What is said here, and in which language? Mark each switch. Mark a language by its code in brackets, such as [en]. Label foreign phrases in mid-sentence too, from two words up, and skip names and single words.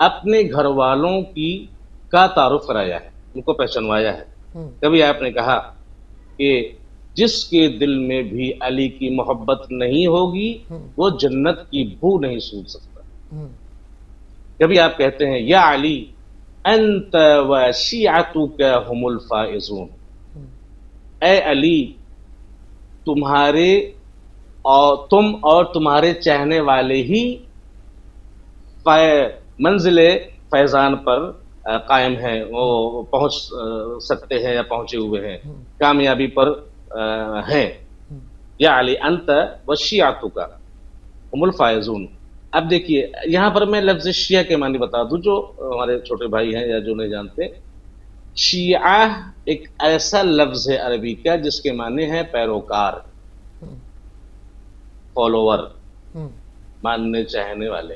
[ur] اپنے گھر والوں کا تعارف کرایا ہے، ان کو پہچانوایا ہے. ہم، کبھی آپ نے کہا کہ جس کے دل میں بھی علی کی محبت نہیں ہوگی وہ جنت کی بو نہیں سونگھ سکتا. ہم، کبھی آپ کہتے ہیں [ar] یا علی انت و شیعتک هم الفائزون، ہم، [ur] اے علی تمہارے اور تم اور تمہارے چاہنے والے ہی منزل فیضان پر قائم ہیں، وہ پہنچ سکتے ہیں یا پہنچے ہوئے ہیں، کامیابی پر ہیں. ہم. [ar] یا علی انت و شیعتک هم الفائزون. [ur] اب دیکھیے یہاں پر میں لفظ شیعہ کے معنی بتا دوں جو ہمارے چھوٹے بھائی ہیں یا جو نہیں جانتے. شیعہ ایک ایسا لفظ ہے عربی کا جس کے معنی ہے پیروکار، فالوور، ہم، ماننے چاہنے والے.